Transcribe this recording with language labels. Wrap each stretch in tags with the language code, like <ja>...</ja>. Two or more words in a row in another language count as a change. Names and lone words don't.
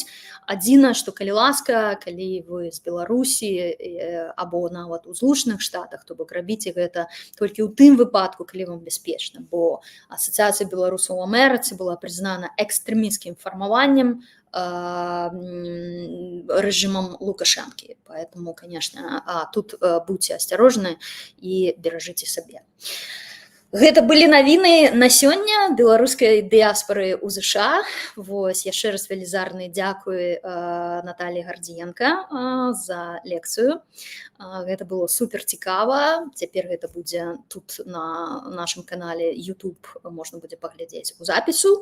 <be>Адзінае, што калі ласка, калі вы з Беларусі або нават у Злучаных Штатах, то бок рабіце гэта толькі ў тым выпадку, калі вам бяспечна, бо Асацыяцыя беларусаў у Амерыцы была прызнана экстрэмісцкім фармаваннем режимом Лукашэнкі.</be> <ru>Поэтому, конечно, тут будьте</ru> <be>асцярожны і беражыце сабе. Гэта былі навіны на сёння беларускай дыяспары ў ЗША. Вось, яшчэ раз велізарны дзякуй Наталіі Гардзіенка за лекцыю. Гэта было супер цікава. Цяпер гэта будзе тут на нашым канале YouTube, можна будзе паглядзець у запісу.</be>